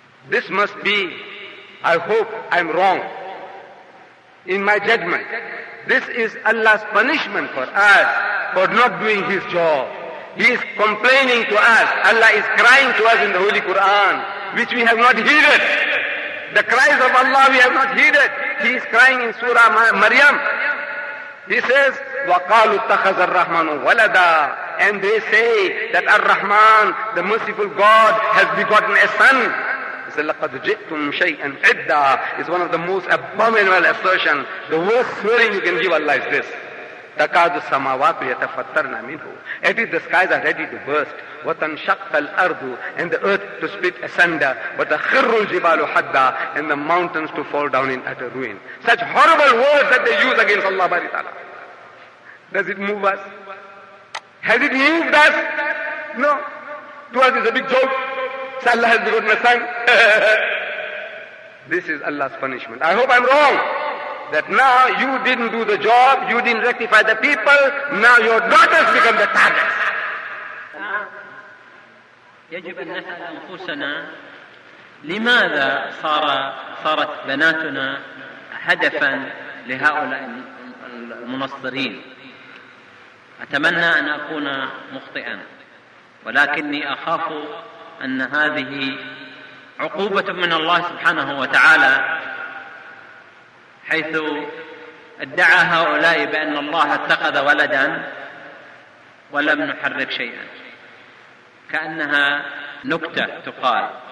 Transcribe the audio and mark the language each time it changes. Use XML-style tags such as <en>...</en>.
<en>This must be, I hope I'm wrong in my judgment, this is Allah's punishment for us for not doing His job. He is complaining to us. Allah is crying to us in the Holy Quran, which we have not heeded. The cries of Allah we have not heeded. He is crying in Surah Maryam. He says,</en> <ar>وَقَالُوا اتَّخَذَ الرَّحْمَنُ وَلَدًا.</ar> <en>And they say that Ar-Rahman, the merciful God, has begotten a son. He says,</en> <ar>لَقَدْ جِئْتُمْ شَيْئًا عِدًّا.</ar> <en>It's one of the most abominable assertions. The worst swearing you can give Allah is this.</en> <ar>تَكَادُ السَّمَاوَاتُ يَتَفَطَّرْنَ مِنْهُ.</ar> <en>It is the skies are ready to burst.</en> <ar>وَتَنْشَقَّ الْأَرْضُ.</ar> <en>And the earth to split asunder.</en> <ar>وَتَخِرُّ الْجِبَالُ حَدَّا.</ar> <en>And the mountains to fall down in utter ruin. Such horrible words that they use against Allah Bari Ta'ala. Does it move us? Has it moved us? No. To us it's a big joke. So Allah has begotten a son. This is Allah's punishment. I hope I'm wrong. That now you didn't do the job, you didn't rectify the people, now your daughters become the targets.</en> <ar>يجب أن نسأل أنفسنا لماذا صارت بناتنا هدفا لهؤلاء المنصرين. أتمنى أن أكون مخطئا، ولكني أخاف أن هذه عقوبة من الله سبحانه وتعالى، حيث ادعى هؤلاء بأن الله اتخذ ولدا ولم نحرك شيئا، كأنها نكتة تقال</ar>